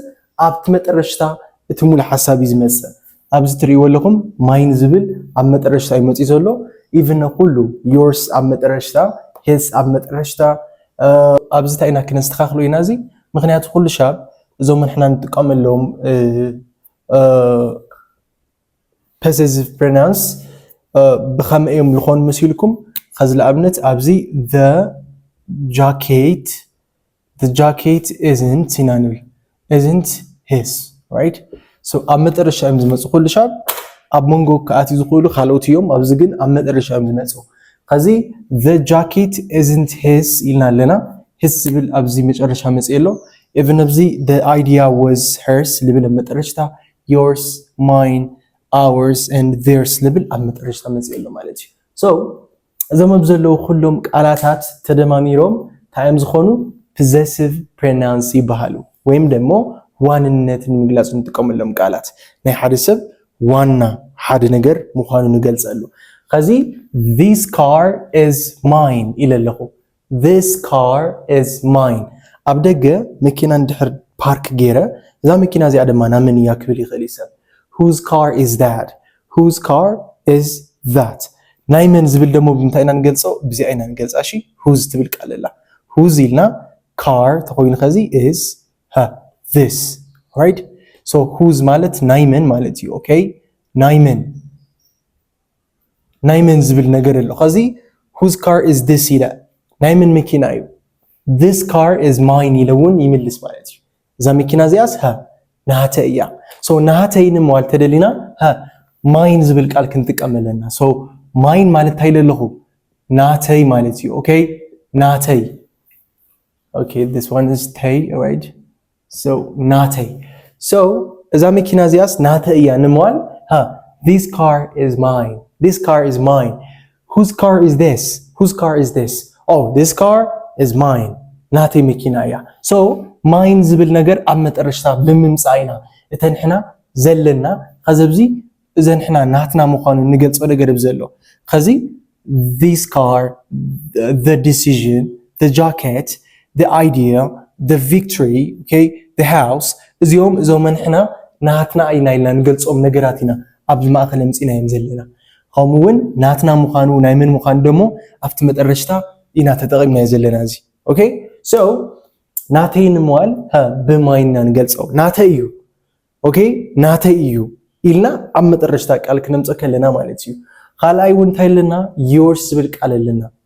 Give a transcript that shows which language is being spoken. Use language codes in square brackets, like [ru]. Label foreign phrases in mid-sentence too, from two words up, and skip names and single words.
[ti] ኣብቲ መጠረሽታ እቲ ሙሉእ ሓሳብ እዩ ዝመጽእ። ኣብዚ ትሪእዎ ኣለኹም ማይን ዝብል ኣብ መጠረሽታ እዩ መፂኡ ዘሎ። ኢቭን ኩሉ yours ኣብ መጠረሽታ his ኣብ መጠረሽታ ኣብዚ እንታይ ኢና ክነስተኻኽሎ ኢና እዚ ምክንያቱ ኩሉ ሻብ እዞም ንሕና ንጥቀመሎም [en] possessive pronouns [ti] ብኸመይ እዮም ዝኾኑ መሲልኩም? ከዚ ለኣብነት ኣብዚ [en] the jacket isn't [ti] ኢና ንብል [en] isn't his right so [ti] ኣብ መጠረሽታ እዮም ዝመፁ ኩሉ ሻብ ኣብ መንጎ ከኣትዩ ዝኽእሉ ካልኦት እዮም። ኣብዚ ግን ኣብ መጠረሽታ እዮም ዝመፁ። ከዚ [en] the jacket isn't his [ti] ኢልና ኣለና his ዝብል ኣብዚ መጨረሻ መፅእ ኣሎ። even ኣብዚ [en] the idea was hers [ti] ልብል ኣብ መጠረሽታ [en] yours mine ours and theirs [ti] ልብል ኣብ መጠረሽታ መፅእ ኣሎ ማለት እዩ። so እዞም ኣብ ዘለዉ ኩሎም ቃላታት ተደማሚሮም እንታይ እዮም ዝኾኑ? [en] possessive pronouns [ti] ይበሃሉ ወይም ደሞ ዋንነት ንምግላጽ እንጥቀመሎም ቃላት ናይ ሓደ ሰብ ዋና ሓደ ነገር ምዃኑ ንገልጸሉ። ከዚ [en] this car is mine [ti] ኢለ ኣለኹ። [en] this car is mine [ti] ኣብ ደገ መኪና እንድሕር ፓርክ ገይረ እዛ መኪና እዚኣ ድማ ናመን እያ ክብል ይኽእል እዩ ሰብ። [en] whose car is that whose car is that [ti] ናይ መን ዝብል ደሞ ብምንታይ ኢና ንገልጾ? ብዚኣ ኢና ንገልጻ። እሺ whose ትብል ቃል ኣላ whose ኢልና car ተኾይኑ ከዚ [en] is this right so [ti] whose ማለት ናይ መን ማለት እዩ። okay ናይ መን ዝብል ነገር ኣሎ። ከዚ [en] whose car is this [ti] ኢለ ናይ መን መኪና እዩ? [en] this car is mine [ti] ኢለ እውን ይምልስ ማለት እዩ። እዛ መኪና እዚኣስ ናተ እያ። so ናተይ ንምባል ተደሊና ማይን ዝብል ቃል ክንጥቀም ኣለና። so ማይን ማለት እንታይ ኢለ ኣለኹ? ናተይ ማለት እዩ። okay ናተይ [en] okay this one is tay right So [ti] ናተይ so እዛ መኪና እዚያስ ናተይ እያ ንምዋል [en] this car is mine. This car is mine. Whose car is this? Whose car is this? Oh, this car is mine. [ti] ናተይ መኪና እያ [en] so mine [ti] ዝብል ነገር ኣብ መጠረሽታ ብምምጻኢና እተንሕና ዘለና ከዘብዚ እዘንሕና ናትና ምዃኑ ንገልጾ ነገር ብዘሎ ከዚ this [en] car, the decision, the jacket, the idea, the victory, okay, the house [ti] እዚኦም መንሕና ናትና ኢና ኢልና ንገልጾም ነገራት ኢና ኣብ ማእኸል ምጽኢና እዮም ዘለና ከምኡውን ናትና ምዃኑ ናይ ምን ምዃኑ ደሞ ኣብቲ መጠረሽታ ኢና ተጠቒምና ዘለና እዚ [en] okay so [ti] ናተይ ንምዋል ብማይና ንገልጾ ናተይ እዩ okay ናተይ እዩ ኢልና ኣብ መጠረሽታ ቃል ክነምጽ ከለና ማለት እዩ ካልኣይ እውን እንታይ ኣለና yours ዝብል ቃል ኣለና